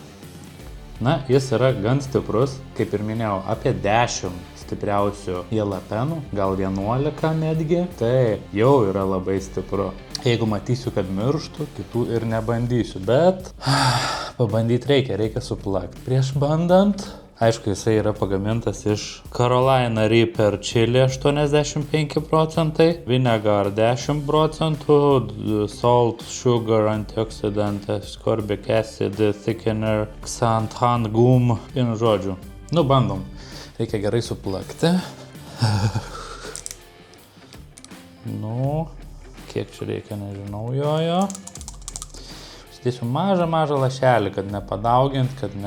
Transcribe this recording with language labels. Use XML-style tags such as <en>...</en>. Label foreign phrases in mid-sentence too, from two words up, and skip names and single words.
<lt>Na, jis yra gan stiprus, kaip ir minėjau, apie 10 stipriausių jalapenų, gal 11 netgi. Tai jau yra labai stipru. Jeigu matysiu, kad mirštų, kitų ir nebandysiu, bet pabandyti reikia suplakti. Prieš bandant, aišku, jisai yra pagamintas iš Carolina Reaper chili 85%,</lt> <en>vinegar 10%, salt, sugar, antioxidant, ascorbic acid, thickener, xanthan gum,</en> <lt>vienu žodžiu. Bandom. Reikia gerai suplakti. Kiek čia reikia, nežinau jojo. Sudėsiu mažą lašelį, kad nepadaugint, kad ne...</lt>